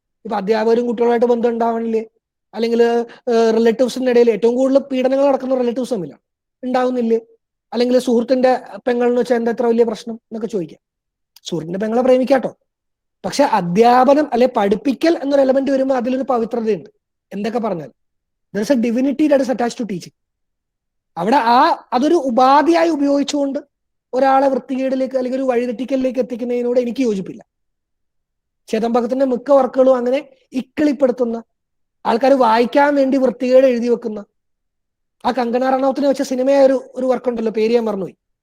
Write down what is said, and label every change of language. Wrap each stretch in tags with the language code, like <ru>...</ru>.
<ml>ഇപ്പൊ അധ്യാപകരും കുട്ടികളായിട്ട് ബന്ധം ഉണ്ടാവണില്ലേ, അല്ലെങ്കിൽ റിലേറ്റീവ്സിന്റെ ഇടയിൽ ഏറ്റവും കൂടുതൽ പീഡനങ്ങൾ നടക്കുന്ന റിലേറ്റീവ്സ് തമ്മിലാണ്, ഉണ്ടാവുന്നില്ലേ? അല്ലെങ്കിൽ സുഹൃത്തിന്റെ പെങ്ങളെന്ന് വെച്ചാൽ എന്താ എത്ര വലിയ പ്രശ്നം എന്നൊക്കെ ചോദിക്കാം. സുഹൃത്തിന്റെ പെങ്ങളെ പ്രേമിക്കാട്ടോ. പക്ഷെ അധ്യാപനം അല്ലെ പഠിപ്പിക്കൽ എന്നൊരു എലമെന്റ് വരുമ്പോൾ അതിലൊരു പവിത്രതയുണ്ട്. എന്തൊക്കെ പറഞ്ഞാൽ</ml> <en>there is a divinity that is attached to teaching.</en> <ml>അവിടെ അതൊരു ഉപാധിയായി ഉപയോഗിച്ചുകൊണ്ട് ഒരാളെ വൃത്തികേടിലേക്ക് അല്ലെങ്കിൽ ഒരു വഴിതെറ്റിക്കലിലേക്ക് എത്തിക്കുന്നതിനോട് എനിക്ക് യോജിപ്പില്ല. ചേതൻ ഭഗത്തിന്റെ മിക്ക വർക്കുകളും അങ്ങനെ ഇക്കിളിപ്പെടുത്തുന്ന, ആൾക്കാർ വായിക്കാൻ വേണ്ടി വൃത്തികേട് എഴുതി വെക്കുന്ന, ആ കങ്കണ റണൌത്തിനെ വെച്ച സിനിമയായ ഒരു വർക്കുണ്ടല്ലോ, പേര് ഞാൻ മറന്നുപോയി.</ml>